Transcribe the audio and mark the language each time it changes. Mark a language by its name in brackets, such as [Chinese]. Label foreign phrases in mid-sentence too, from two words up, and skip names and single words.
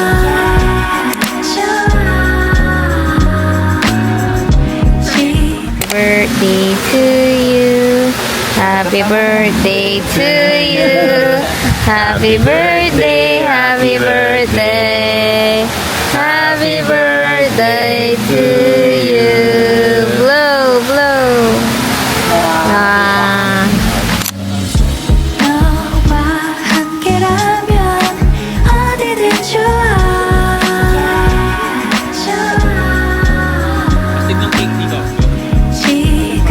[English] Birthday to you. Happy birthday to you. Happy birthday, happy birthday. Happy birthday to you. Blow, blow. Ah. [Korean] 너와 함께라면 어디든 좋아 [Filipino] Astig ng cake dito. [Korean] 지금